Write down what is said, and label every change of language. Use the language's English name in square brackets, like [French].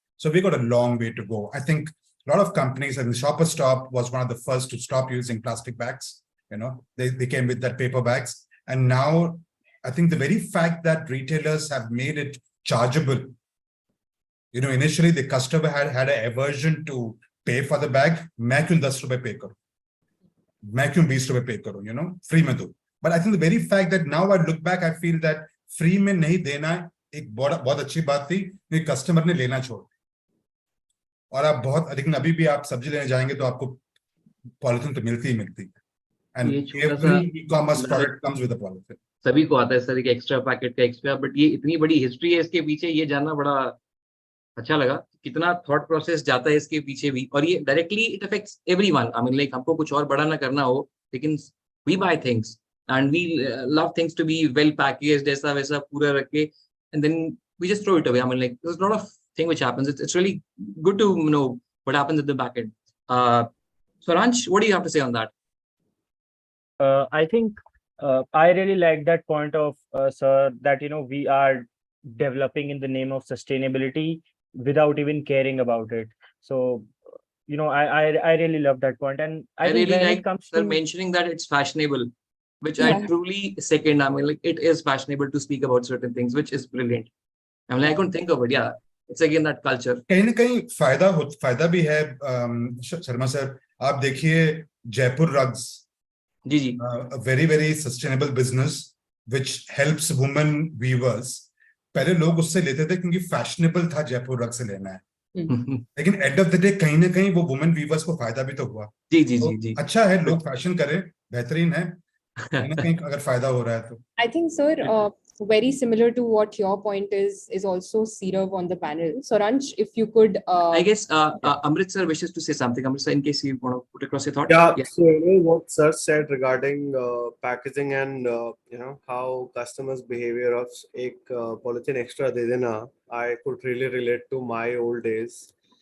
[English] So we got a long way to go. I think a lot of companies, and Shopper Stop was one of the first to stop using plastic bags. They came with that paper bags. And now I think the very fact that retailers have made it chargeable. Initially the customer had an aversion to pay for the bag. [Hindi] मैं क्यों 10 रुपए pay करूं? मैं क्यों 20 रुपए pay करूं? Free में दो. [English] But I think the very fact that now I look back, I feel that free [Hindi] में नहीं देना एक बहुत अच्छी बात थी, कि कस्टमर ने लेना छोड़. और आप लेकिन अभी भी आप सब्जी लेने जाएंगे तो आपको पॉलिथीन तो मिलती ही मिलती है. [English] And every e-commerce product comes with a polythene. [Hindi] सभी को आता है सर, एक एक्स्ट्रा पैकेट का एक्स्ट्रा, बट ये इतनी बड़ी हिस्ट्री है इसके पीछे, ये जानना बड़ा अच्छा लगा कितना थॉट प्रोसेस जाता है इसके पीछे भी. और ये [English] Directly it affects everyone. I mean like [Hindi] हमको कुछ और बड़ा ना करना हो, लेकिन [English] we buy things and we love things to be well packaged, [Hindi] ऐसा वैसा पूरा रख के, [English] And then we just throw it away. I mean like there is lot of thing which happens. It's really good to know what happens at the back end. Saransh, what do you have to say on that? I think I really like that point of sir, that we are developing in the name of sustainability without even caring about it. So I really love that point, and I think really when like it comes sir to mentioning that it's fashionable, which I truly second. I mean, like it is fashionable to speak about certain things, which is brilliant. I mean, like, I couldn't think of it. Yeah, it's again that culture. [Hindi] कहीं ना कहीं फायदा भी है. Sharma sir, आप देखिए Jaipur rugs, ji ji, [English] a very very sustainable business which helps women weavers. [Hindi] पहले लोग उससे लेते थे क्योंकि फैशनेबल था जयपुर रग से लेना है, लेकिन [English] end of the day [Hindi] कहीं ना कहीं वो वुमेन वीवर्स को फायदा भी तो हुआ. जी जी तो जी जी, अच्छा है, लोग फैशन करें, बेहतरीन है. कहीं ना कहीं अगर फायदा हो रहा है तो. [English] I think, sir, very similar to what your point is also Sirav on the panel. So, Ranch, if you could. I guess Amrit sir wishes to say something. Amrit sir, in case you want to put across your thought. Yeah. So what sir said regarding packaging and how customers' behavior of [Hindi] एक polythene extra दे देना, [English] I could really relate to my old days.